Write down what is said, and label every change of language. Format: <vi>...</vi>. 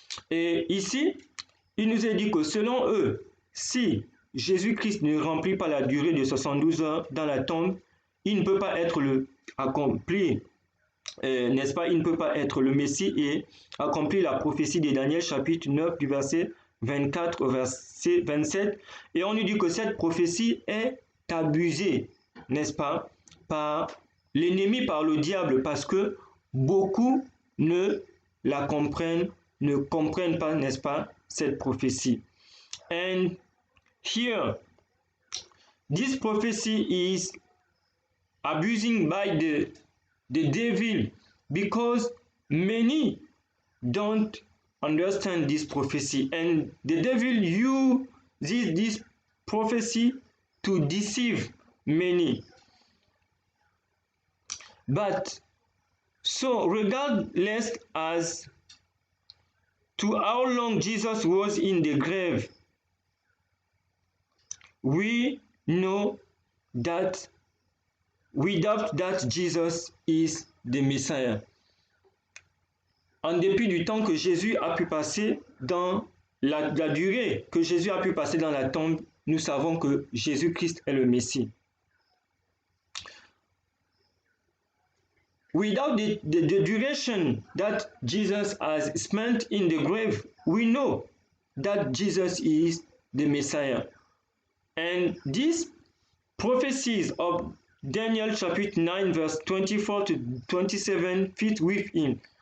<fr>Et ici, il nous est dit que selon eux, si Jésus-Christ ne remplit pas la durée de 72 heures dans la tombe, il ne peut pas être accompli, n'est-ce pas, il ne peut pas être le Messie et accomplir la prophétie de Daniel chapitre 9 du verset 24 au verset 27. Et on nous dit que cette prophétie est abusée, n'est-ce pas, par l'ennemi, par le diable, parce que beaucoup ne la comprennent, ne comprennent pas, n'est-ce pas, cette prophétie.</fr> <en>And here, this prophecy is abusing by the devil because many don't understand this prophecy, and the devil uses this prophecy to deceive many. But so regardless as to how long Jesus was in the grave, we know that without that Jesus is the Messiah.</en> <fr>En dépit du temps que Jésus a pu passer dans la durée que Jésus a pu passer dans la tombe, nous savons que Jésus-Christ est le Messie.</fr> <en>without the duration that Jesus has spent in the grave, we know that Jesus is the Messiah. And these prophecies of Daniel chapter 9 verse 24 to 27 fit with him.</en>